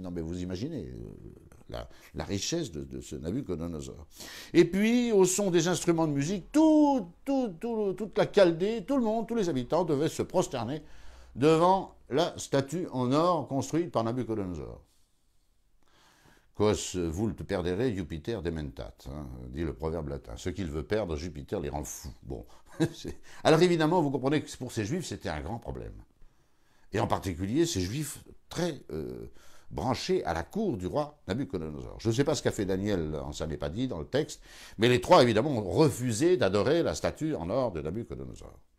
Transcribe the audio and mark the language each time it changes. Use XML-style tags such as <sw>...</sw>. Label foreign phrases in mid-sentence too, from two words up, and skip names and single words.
<fr>Non mais vous imaginez la richesse de ce Nabuchodonosor. Et puis, au son des instruments de musique, toute la Chaldée, tout le monde, tous les habitants devaient se prosterner devant la statue en or construite par Nabuchodonosor.</fr> <la>Quos vult perdere Jupiter dementat,</la> <fr>dit le proverbe latin. Ce qu'il veut perdre, Jupiter les rend fous. Bon. Alors évidemment, vous comprenez que pour ces juifs, c'était un grand problème. Et en particulier, ces juifs très branchés à la cour du roi Nabuchodonosor. Je ne sais pas ce qu'a fait Daniel, ça n'est pas dit dans le texte, mais les 3, évidemment, ont refusé d'adorer la statue en or de Nabuchodonosor.</fr>